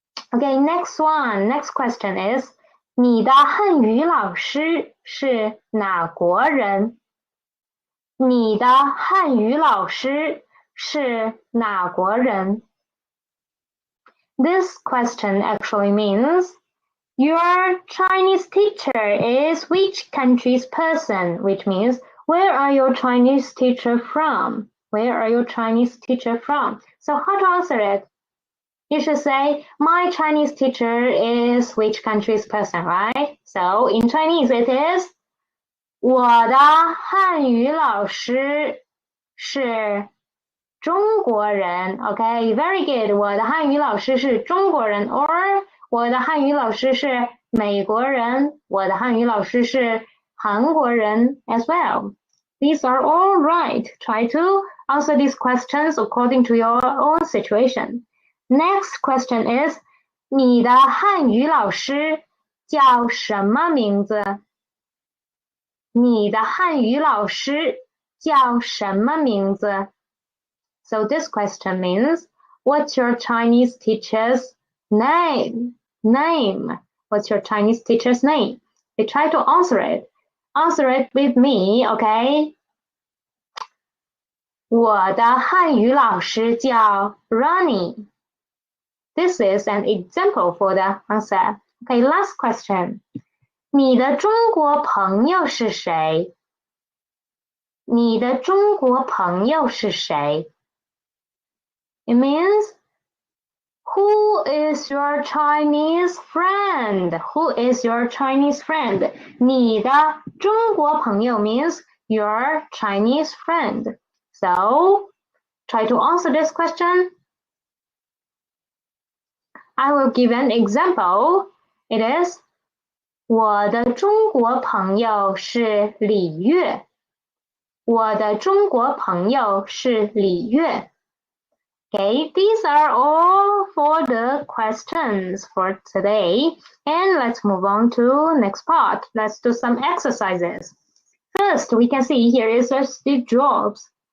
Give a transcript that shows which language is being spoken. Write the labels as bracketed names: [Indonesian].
[English] Okay, next question is [Chinese] 你的汉语老师是哪国人？你的汉语老师是哪国人？ [English] This question actually means your Chinese teacher is which country's person, which means where are your Chinese teacher from? Where are your Chinese teacher from? So how to answer it? You should say, my Chinese teacher is which country's person, right? So in Chinese it is [Chinese] 我的汉语老师是中国人 [English] Okay, very good. [Chinese] 我的汉语老师是中国人 or 我的汉语老师是美国人我的汉语老师是韩国人 as well. [English] These are all right. Try to answer these questions according to your own situation. Next question is [Chinese] 你的汉语老师叫什么名字？你的汉语老师叫什么名字？ [English] So this question means, what's your Chinese teacher's name? What's your Chinese teacher's name? You try to answer it. Answer it with me, okay? [Chinese] 我的汉语老师叫 Ronnie. [English] This is an example for the answer. Okay, last question. [Chinese] 你的中国朋友是谁？你的中国朋友是谁？ [English] It means, who is your Chinese friend? Who is your Chinese friend? [Chinese] 你的中国朋友 [English] means your Chinese friend. So, try to answer this question. I will give an example. It is, [Chinese] 我的中国朋友是李月。我的中国朋友是李月。 [English] Okay, these are all for the questions for today. And let's move on to next part. Let's do some exercises. First, we can see here is Steve Jobs.